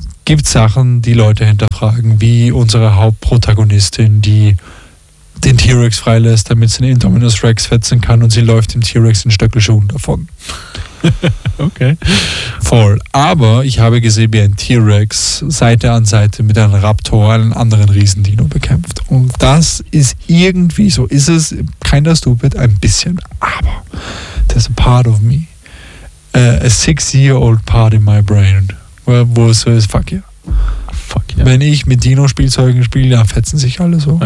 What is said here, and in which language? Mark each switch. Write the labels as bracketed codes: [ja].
[de] gibt Sachen, die Leute hinterfragen, wie unsere Hauptprotagonistin, die den T-Rex freilässt, damit sie den Indominus Rex fetzen kann und sie läuft dem T-Rex in Stöckelschuhen davon. Okay. Voll. Aber ich habe gesehen, wie ein T-Rex Seite an Seite mit einem Raptor einen anderen Riesendino bekämpft. Und das ist irgendwie so. Ist es [en] kind of stupid? [de] Ein bisschen. Aber [en] there's a part of me. A 6-year-old part in my brain. [de] Wo es so ist, [en] fuck yeah. Fuck yeah. [de] Wenn ich mit Dino-Spielzeugen spiele, dann fetzen sich alle so.